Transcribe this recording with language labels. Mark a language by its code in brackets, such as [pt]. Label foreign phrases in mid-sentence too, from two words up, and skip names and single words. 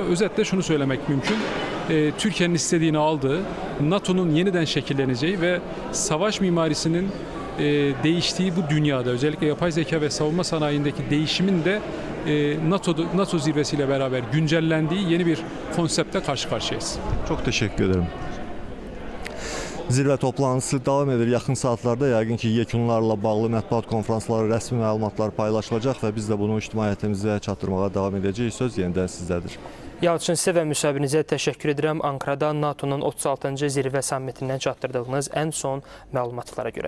[tr] Özetle şunu söylemek mümkün. Türkiye'nin istediğini aldığı, NATO'nun yeniden şekilleneceği ve savaş mimarisinin değiştiği bu dünyada, özellikle yapay zeka ve savunma sanayindeki değişimin de NATO zirvesiyle beraber güncellendiği yeni bir konsepte karşı karşıyayız. Çok teşekkür ederim. [az] Zirvə toplantısı davam edir. Yaxın saatlarda yəqin ki, yekunlarla bağlı mətbuat konferansları, rəsmi məlumatlar paylaşılacaq və biz də bunu ictimaiyyətimizə çatdırmağa davam edəcəyik. Söz yenidən sizdədir. Yalçın, sizə və müsahibinizə təşəkkür edirəm. Ankarada NATO'nun 36-cı zirvə sammitindən çatdırdığınız ən son məlumatlara görə.